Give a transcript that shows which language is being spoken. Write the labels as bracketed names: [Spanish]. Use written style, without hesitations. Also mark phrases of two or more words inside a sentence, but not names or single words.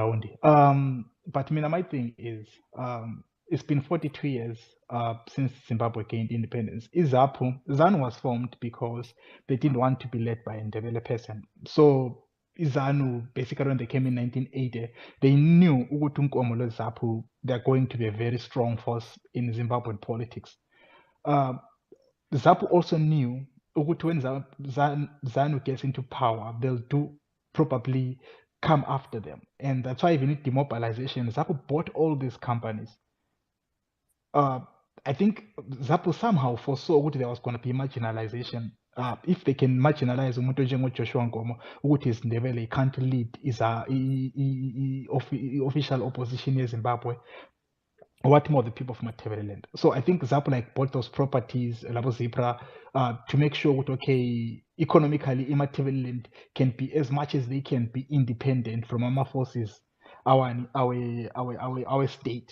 [English] But my thing is, it's been 42 years since Zimbabwe gained independence. ZANU was formed because they didn't want to be led by a Ndebele person. So ZANU, basically when they came in 1980, they knew ukuthi uNkomo ZAPU, they're going to be a very strong force in Zimbabwean politics. ZAPU also knew ukuthi when ZANU gets into power, they'll probably come after them. And that's why even in demobilization, ZAPU bought all these companies. I think ZAPU somehow foresaw that there was going to be marginalization. If they can marginalize umuntu Joshua Nkomo, ukuthi is Ndebele, can't lead is official opposition in Zimbabwe. What more the people from Matabeleland? So I think ZAPU like bought those properties, Labo Zipra, to make sure that okay, economically, Matabeleland can be as much as they can be independent from our forces, our state.